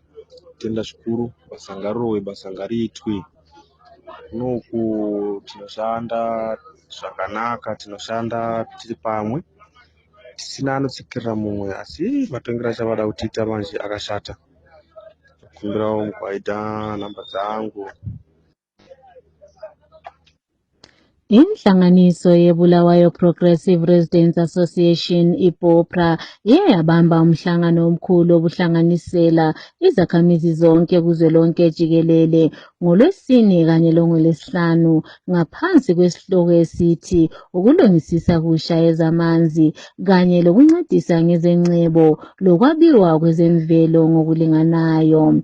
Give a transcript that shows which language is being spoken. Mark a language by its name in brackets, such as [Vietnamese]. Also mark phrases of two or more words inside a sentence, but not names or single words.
[Shona] Tenda zvikuru, basa ngarirove, basa ngariitwe. Kunoku tinoshanda zvakanaka, tinoshanda tiri pamwe, tisina anotsikirira mumwe, asi matongero achavada kutiita manje akashata. Kumbirawo mukwaita namba dzangu. [North Ndebele] Inhlanganiso yeBulawayo Progressive Residents Association iPOPRA yabamba umhlangano omkhulu obuhlanganisela izakhamizi zonke kuzwelonke jikelele ngoLwesine kanye loNgolesihlanu ngaphansi kwesihloko esithi ukulungisisa kusha ezamanzi kanye lokuncedisa ngezengcebo lokwabiwa kwezemvelo ngokulinganayo.